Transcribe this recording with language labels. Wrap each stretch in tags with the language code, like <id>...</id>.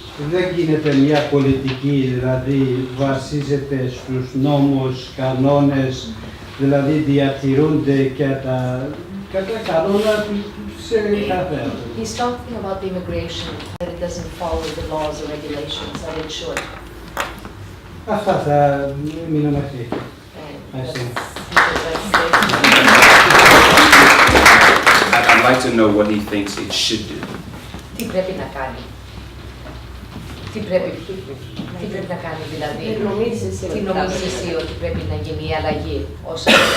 <el>Δεν γίνεται μια πολιτική, δηλαδή βασίζεται στους νόμους, κανόνες, δηλαδή διατηρούνται και τα κανόνα σε κάθε άτομο.</el> <en>He's talking about the immigration, that it doesn't follow the laws or regulations that it should.</en> <el>Αυτά θα μείνω μέχρι.</el> <en>And I see. I'd like to know what he thinks it should do.</en> <el>Τι πρέπει να κάνει. Τι πρέπει να κάνει δηλαδή. Τι νομίζεις εσύ ότι πρέπει να γίνει η αλλαγή όσο</el>